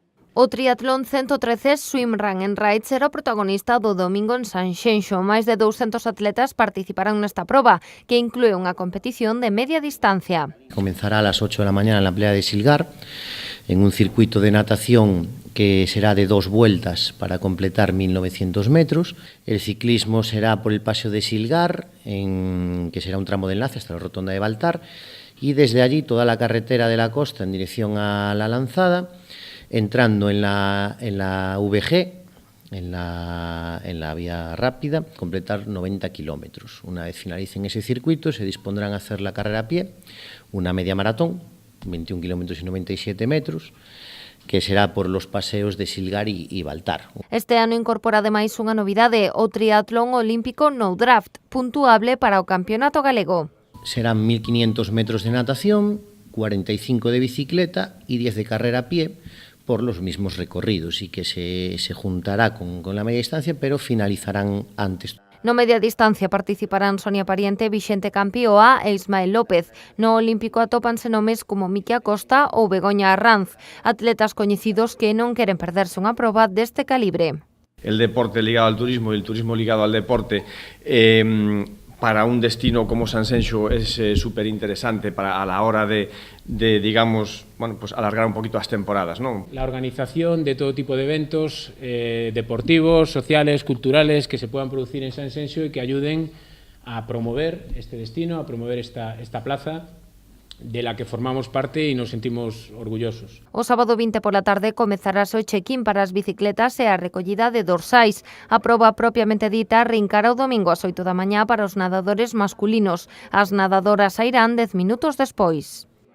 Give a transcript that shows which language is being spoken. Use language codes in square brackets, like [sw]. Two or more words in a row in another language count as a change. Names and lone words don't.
[gl] O triatlón 113 Swim Run en Ride será o protagonista do domingo en Sanxenxo. Máis de 200 atletas participarán nesta proba, que inclúe unha competición de media distancia. [es] Comenzará a las 8 de la mañana en la playa de Silgar, en un circuito de natación que será de 2 vueltas para completar 1900 metros. El ciclismo será por el Paseo de Silgar, que será un tramo de enlace hasta la rotonda de Baltar, y desde allí toda la carretera de la costa en dirección a la Lanzada, entrando en la VG, en la vía rápida, completar 90 kilómetros. Una vez finalicen ese circuito, se dispondrán a hacer la carrera a pie, una media maratón, 21 kilómetros y 97 metros, que será por los paseos de Silgar y Baltar. [gl] Este ano incorpora ademais unha novidade, o triatlón olímpico [en] no draft, [gl] puntuable para o campeonato galego. [es] Serán 1500 metros de natación, 45 de bicicleta y 10 de carrera a pie, por los mismos recorridos, y que se juntará con la media distancia, pero finalizarán antes. [gl] No media distancia participarán Sonia Pariente, Vixente Campioa e Ismael López. No olímpico atópanse nomes como Miki Acosta ou Begoña Arranz, atletas coñecidos que non queren perderse unha proba deste calibre. [es] El deporte ligado al turismo y el turismo ligado al deporte para un destino como Sanxenxo es súper interesante a la hora de digamos, bueno, pues alargar un poquito las temporadas, ¿no? La organización de todo tipo de eventos deportivos, sociales, culturales que se puedan producir en Sanxenxo y que ayuden a promover este destino, a promover esta plaza de la que formamos parte y nos sentimos orgullosos. [gl] O sábado 20 pola tarde comezarase o check-in para as bicicletas e a recollida de dorsais. A proba propiamente dita arrincará o domingo ás 8 da mañá para os nadadores masculinos. As nadadoras sairán 10 minutos despois.